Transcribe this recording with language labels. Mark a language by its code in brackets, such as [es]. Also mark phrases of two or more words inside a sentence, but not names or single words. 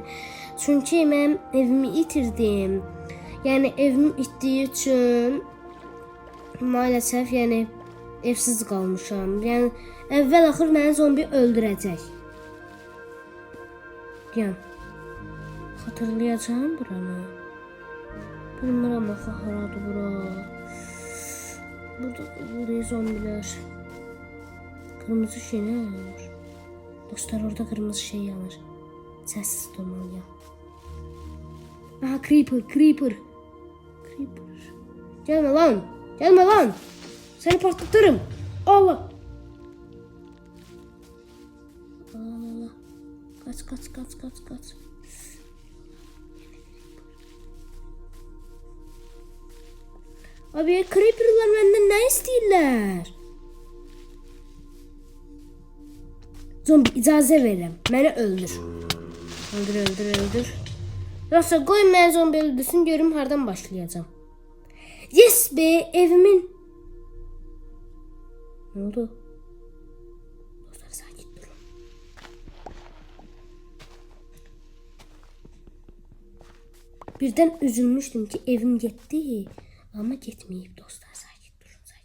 [az] Çünki mən evimi itirdim. Yəni evim itdiyi üçün maalesef yəni evsiz qalmışam. Yəni əvvəl axır məni zombi öldürəcək. Yəni xatırlayacağam buranı. Bilmirəm axı haradır bura. Burada zombilər. [tr] Kırmızı şey ne yanır? Dostlar orada kırmızı şey yanır. Sessiz durmalıyım. Aha creeper. Gelme lan. Gelme lan. Seni patlatırım. Allah. Allah. Kaç. Abi creeper'lar benden ne istiyorlar? [az] Zombi icazə verirəm. Məni öldür. Öldür. Yoksa qoy məni zombi öldürsün görüm hardan başlayacağım. [tr] Yes be evimin. Ne oldu? [az] Dostlar sakit durun. [tr] Birden üzülmüştüm ki evim gitti. Ama gitmeyip [az] dostlar sakit durun.